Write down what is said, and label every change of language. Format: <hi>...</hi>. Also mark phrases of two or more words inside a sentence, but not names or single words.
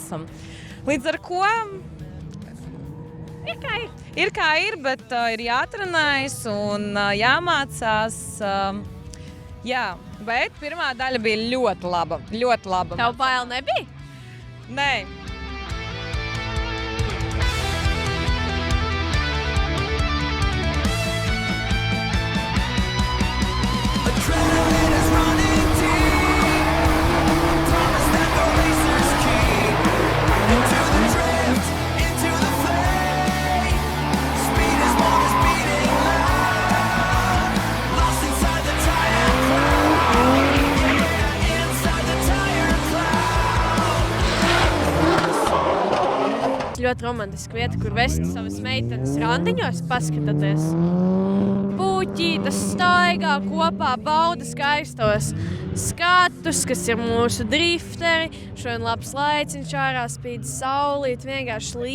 <lv>Līdz ar ko ir kā ir, bet ir jātrenējas un jāmācās. Jā, bet pirmā daļa bija ļoti laba, ļoti laba. Tev bail nebija? Nē.</lv> <en>Adrenaline is running deep. I promise that the racers keep into the drift, into the flame. Speed is what is beating loud. Lost inside the tire cloud. Yeah, inside the tire cloud.</en> <lv>Ļoti romantiska vieta, kur vest savas meitenes randiņos, paskatieties. Puķītas staigā kopā, bauda skaistos skatus, kas ir mūsu drifteri. Šodien labs laiciņš, ārā spīd saulīt, vienkārši lieliski.</lv>